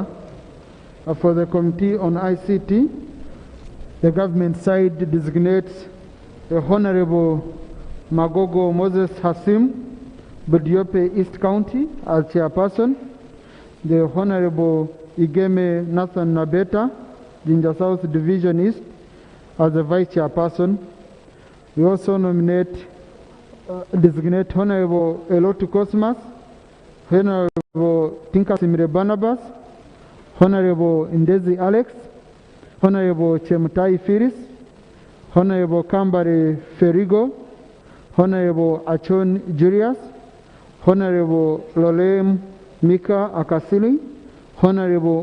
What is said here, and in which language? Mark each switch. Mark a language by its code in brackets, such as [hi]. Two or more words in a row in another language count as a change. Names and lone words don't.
[en] For the Committee on ICT, the government side designates the Honourable Magogo Moses Hassim, Budiope East County, as chairperson, the Honourable Igeme Nathan Nabeta, Jinja South Division East, as the vice chairperson. We also designate Honourable Elotu Cosmas, Honourable Tinkasimire Barnabas, Honourable Ndezi Alex, Honourable Chemutai Firis, Honourable Kambare Ferigo, Honourable Achon Julius, Honourable Lolem Mika Akasili, Honourable